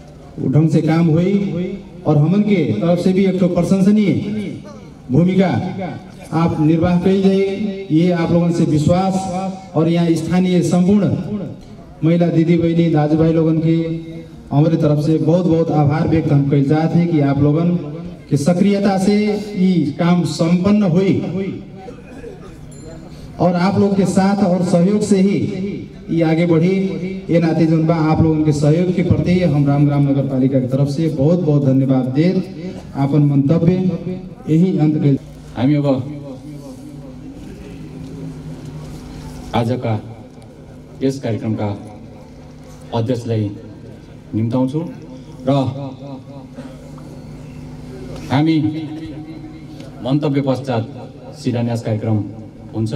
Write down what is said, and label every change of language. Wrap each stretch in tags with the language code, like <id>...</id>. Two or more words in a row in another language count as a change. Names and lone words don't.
<bho>ढंग से काम हुई और हमन के तरफ से भी एक तो प्रशंसनीय भूमिका आप निर्वाह कई जाइए, ये आप लोगों से विश्वास और यहाँ स्थानीय संपूर्ण महिला दीदी बहनी दाजू लोगन के हमारे तरफ से बहुत बहुत आभार व्यक्त हम कर चाहते हैं कि आप लोगन की सक्रियता से ये काम संपन्न हुई और आप लोग के साथ और सहयोग से ही ये आगे बढ़ी। ये नाते जोन बा आप लोगों के सहयोग के प्रति हम रामग्राम नगर पालिका की तरफ से बहुत बहुत धन्यवाद दे आपन मंतव्य यही अंत कर</bho> <ne>हामी अब आजका यस कार्यक्रमका अध्यक्षलाई निम्ताउँछु र हामी मन्तव्य पश्चात शिलान्यास कार्यक्रम हुन्छ।</ne>